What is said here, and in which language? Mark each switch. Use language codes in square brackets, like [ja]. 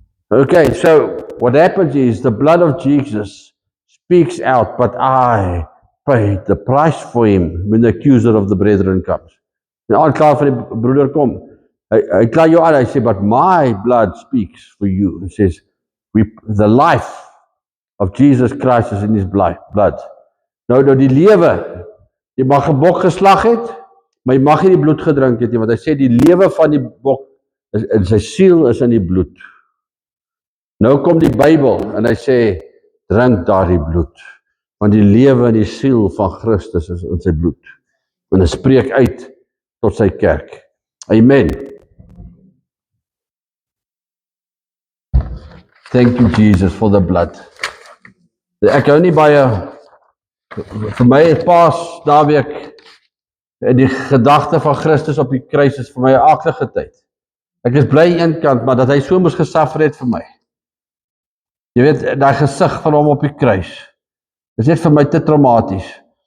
[en] Okay, so what happens is the blood of Jesus speaks out, but I paid the price for him when the accuser of the brethren comes. [af] En aanklaer van die broeder kom, hy kla jou aan, hy sê, [en] but my blood speaks for you. He says, the life of Jesus Christ is in his blood. [af] Nou die lewe, jy mag 'n bok geslag het, maar jy mag nie die bloed gedrink het nie, want hy sê die lewe van die bok, in sy siel is in die bloed. Nou kom die Bybel, en hy sê, drink daardie bloed, want die lewe en die siel van Christus is in sy bloed. En hy spreek uit tot sy kerk. Amen. [en] Thank you Jesus for the blood. [af] Ek hou nie baie, vir my het Paas naweek, en die gedagte van Christus op die kruis is vir my 'n aaklige tyd. Ek is bly aan een kant, maar dat hy so moes gesuffer het vir my. Jy weet, daai gesig van hom op die kruis, is net vir my te traumaties.